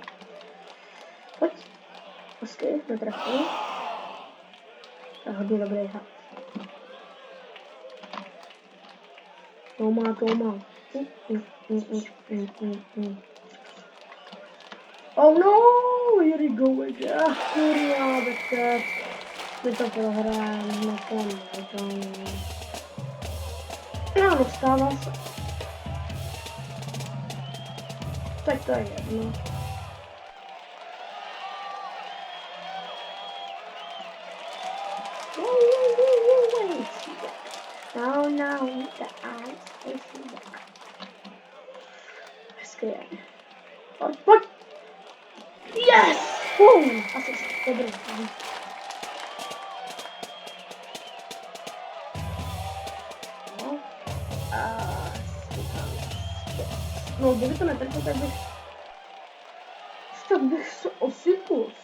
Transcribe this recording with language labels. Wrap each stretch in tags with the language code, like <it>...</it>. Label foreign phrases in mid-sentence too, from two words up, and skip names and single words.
<cs>Pojď, hezky, netrefil. To je hodně dobrý hra. To má.</cs> <en>Oh no, here we go again.</en> <cs>Kurva, tak my to prohrajeme na tom. No, dostává se. Tak to je jedno.</cs> <en>Wait. No, the eyes facing back.</en> <cs>Hezky. Pojď. Yes! Asi dobrý. No, kdyby to netrefil, tak bych se osypl.</cs>